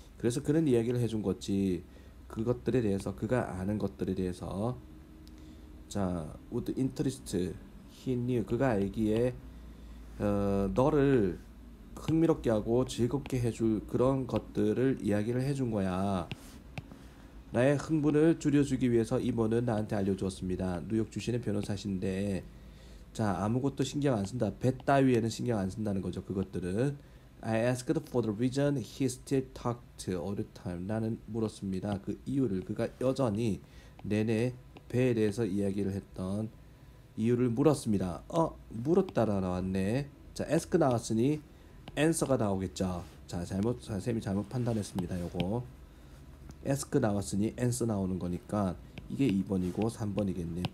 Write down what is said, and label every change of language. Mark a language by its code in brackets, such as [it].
[ko] 그래서 그런 이야기를 해준 거지. 그것들에 대해서 그가 아는 것들에 대해서 자 [en] would interest he knew, [ko] 그가 알기에 너를 흥미롭게 하고 즐겁게 해줄 그런 것들을 이야기를 해준 거야. 나의 흥분을 줄여주기 위해서 이모는 나한테 알려주었습니다. 뉴욕 출신의 변호사신데 자 아무것도 신경 안 쓴다. 배 따위에는 신경 안 쓴다는 거죠. 그것들은 [en] I asked for the reason he still talked all the time. [ko] 나는 물었습니다. 그 이유를, 그가 여전히 내내 배에 대해서 이야기를 했던 이유를 물었습니다. 물었다라 나왔네. 자, ask 나왔으니 answer가 나오겠죠. 자, 선생님이 잘못 판단했습니다. 요거 ask 나왔으니 answer 나오는 거니까 이게 2번이고 3번이겠네.